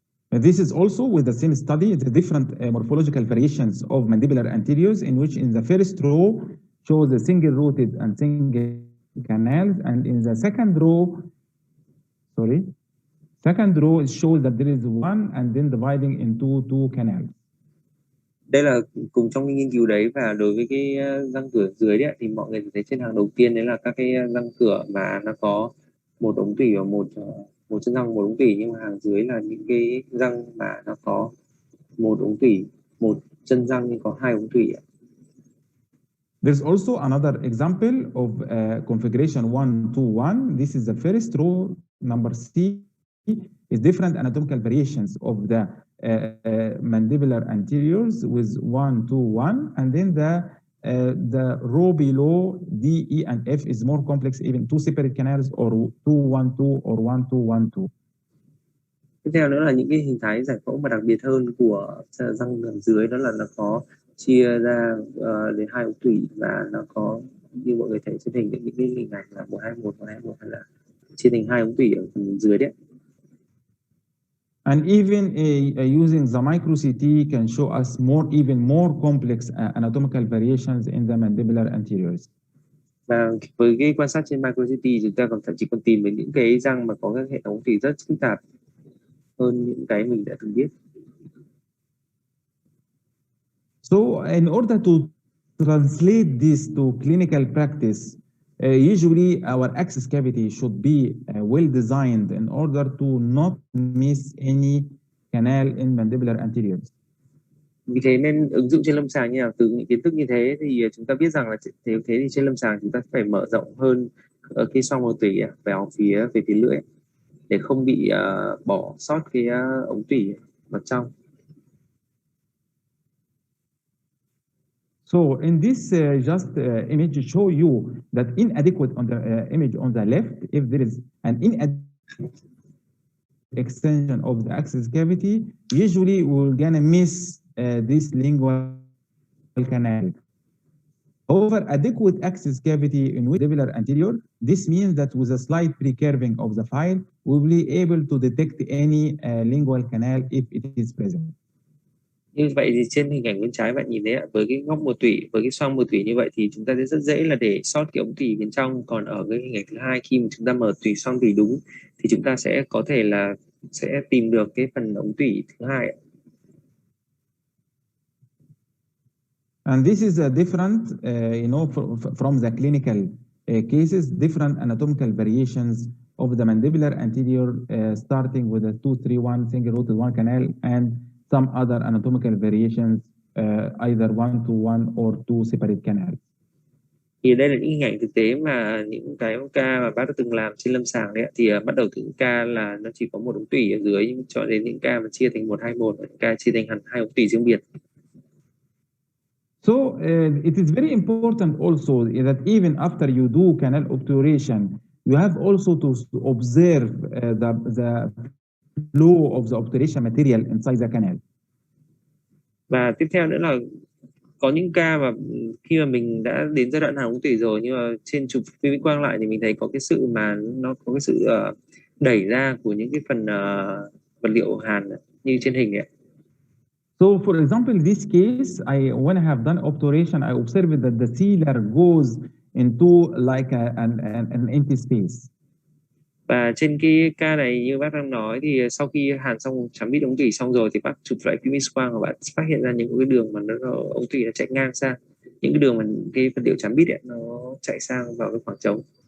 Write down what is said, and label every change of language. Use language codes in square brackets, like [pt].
[en] This is also with the same study, the different morphological variations of mandibular anteriors, in which in the first row shows the single rooted and single canals, and in the second row it shows that there is one and then dividing into two canals. [vi] Đây là cùng trong cái nghiên cứu đấy, và đối với cái răng cửa dưới đấy thì mọi người thấy trên hàng đầu tiên đấy là các cái răng cửa mà nó có một ống tủy và một chân răng một ống tủy, nhưng mà hàng dưới là những cái răng mà nó có một ống tủy, một chân răng nhưng có 2 ống tủy. [en] There's also another example of configuration 1-2-1. This is the first row, number C, is different anatomical variations of the mandibular anteriors with 1-2-1, and then the row below D, E, and F is more complex, even two separate canals or 2-1-2 or 1-2-1-2. [vi] Tiếp theo nữa là những cái hình thái giải phẫu mà đặc biệt hơn của răng dưới, đó là nó có chia ra đến 2 ống tủy, và nó có như mọi người thấy trên hình những cái hình ảnh là 1-2-1 hay là chia thành 2 ống tủy ở phần dưới đấy. [en] And even using the micro CT can show us even more complex anatomical variations in the mandibular anteriors. [vi] Và với cái quan sát trên micro CT, chúng ta thậm chí còn tìm được những cái răng mà có các hệ thống tủy rất phức tạp hơn những cái mình đã từng biết. [en] So in order to translate this to clinical practice, usually our access cavity should be well designed in order to not miss any canal in mandibular anteriors. [vi] Vì thế nên ứng dụng trên lâm sàng như nào, từ những kiến thức như thế thì chúng ta biết rằng là thế thì trên lâm sàng chúng ta phải mở rộng hơn cái xoang màu tủy về phía lưỡi để không bị bỏ sót cái ống tủy vào trong. [en] So in this image show you that inadequate on the image on the left, if there is an inadequate extension of the access cavity, usually we're gonna miss this lingual canal. However, adequate access cavity in mandibular anterior, this means that with a slight pre-curving of the file, we will be able to detect any lingual canal if it is present. [vi] Như vậy thì trên hình ảnh bên trái bạn nhìn thấy với cái góc màu tủy, với cái xoang màu tủy như vậy thì chúng ta sẽ rất dễ là để sót cái ống tủy bên trong. Còn ở cái hình ảnh thứ hai, khi mà chúng ta mở xoang tủy đúng thì chúng ta sẽ có thể là sẽ tìm được cái phần ống tủy thứ hai. [en] And this is a different, from the clinical cases, different anatomical variations of the mandibular anterior, starting with a 2-3-1 single-rooted one canal, and some other anatomical variations, either 1-1 or 2 separate canals. [vi] Thì đây là những hình ảnh thực tế mà những cái ca mà bác đã từng làm trên lâm sàng đấy ạ. Thì bắt đầu từ những ca là nó chỉ có một ống tủy ở dưới, nhưng cho đến những ca mà chia thành 1, 2, 1, những ca chia thành hẳn 2 ống tủy riêng biệt. [en] So it is very important also that even after you do canal obturation, you have also to observe the flow of the obturation material inside the canal. [vi] Và tiếp theo nữa là có những ca mà khi mà mình đã đến giai đoạn hàn ống tủy rồi, nhưng mà trên chụp phim Vĩnh quang lại thì mình thấy có cái sự mà nó có cái sự đẩy ra của những cái phần vật liệu hàn như trên hình ấy. [en] So for example, in this case, when I have done obturation, I observed that the sealer goes into like an empty space. [vi] Và trên cái ca này như bác đang nói thì sau khi hàn xong chấm bít ống tủy xong rồi thì bác chụp lại phim X quang và bạn phát hiện ra những cái đường mà ống tủy nó chạy ngang sang, những cái đường mà cái vật liệu chấm bít ấy, nó chạy sang vào cái khoảng trống.